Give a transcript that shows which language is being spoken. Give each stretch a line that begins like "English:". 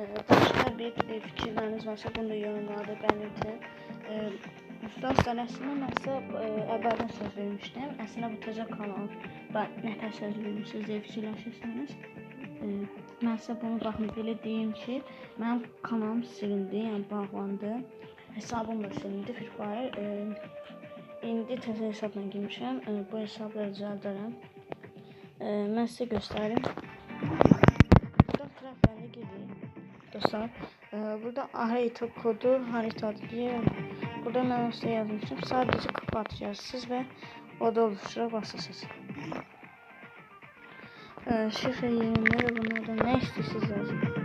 Turkish: Başka bir fikirleriniz varsa bunu da yorumlarda belirtin.
Azerbaijani: Dostlar, aslında mən əvvəldən söz vermişdim. Aslında bu təzə kanal nətər söz vermişsiniz deyə fikirləşirsiniz. Mən sizə bunu baxın belə deyim ki, mənim kanalım silindi, yəni bağlandı. Hesabım da silindi, Free Fire. İndi təzə hesabla girmişəm. Bu hesabla düzəldərəm. Mən sizə göstərim. Burada trafiyəndə gidirik. Dostlar, burada harita kodu, haritadır diye burada mən size yazmışım.
Turkish: Sadece kapatacaksınız ve oda oluştura basırsınız. Şifre yerinde de bunlardan ne istiyorsunuz yazın.